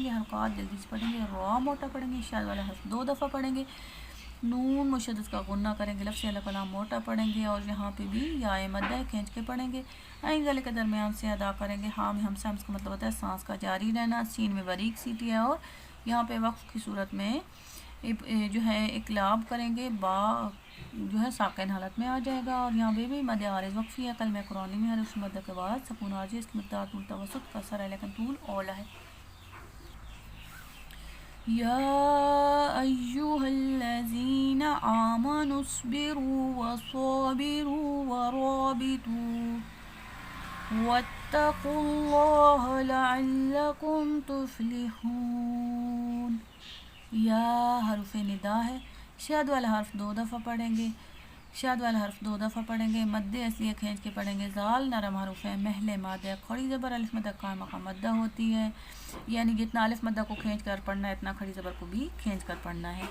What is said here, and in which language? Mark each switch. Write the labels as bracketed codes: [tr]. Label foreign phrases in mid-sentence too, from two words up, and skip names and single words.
[ur] گے، حرکات جلدی سے پڑھیں گے، را موٹا پڑھیں گے، شاد والا حرف 2 دفعہ پڑھیں گے، نون مشدد کا غنہ کریں گے، لفظ اللہ کلام موٹا پڑھیں گے، اور یہاں پہ بھی یا مدہ کھینچ کے پڑھیں گے، عین گلے کے درمیان سے ادا کریں گے، ہاں میں ہمسا اس کا مطلب ہوتا ہے سانس کا جاری رہنا، سین میں باریک سیٹی ہے، اور یہاں پہ وقف کی صورت میں جو ہے اقلاب کریں گے، با جو ہے ساکن حالت میں آ جائے گا، اور یہاں پہ بھی مد عارض وقفی ہے، کلمہ قرآنی میں حروف مدہ کے بعد سکون عارضی، اس کی مقدار طول توسط قصر ہے لیکن طول اولا ہے۔ [ar] یا ایہا الذین آمنوا اصبروا وصابروا ورابطوا واتقوا اللہ لعلکم تفلحون۔ [ur] یا حرف ندا ہے، شاد والا حرف 2 دفعہ پڑھیں گے، شاد والا حرف 2 دفعہ پڑھیں گے، مد اصلیہ کھینچ کے پڑھیں گے، زال نرم حرف ہے، محل مادہ، کھڑی زبر الف مدہ قائم مقام مدہ ہوتی ہے، یعنی جتنا الف مدہ کو کھینچ کر پڑھنا ہے اتنا کھڑی زبر کو بھی کھینچ کر پڑھنا ہے۔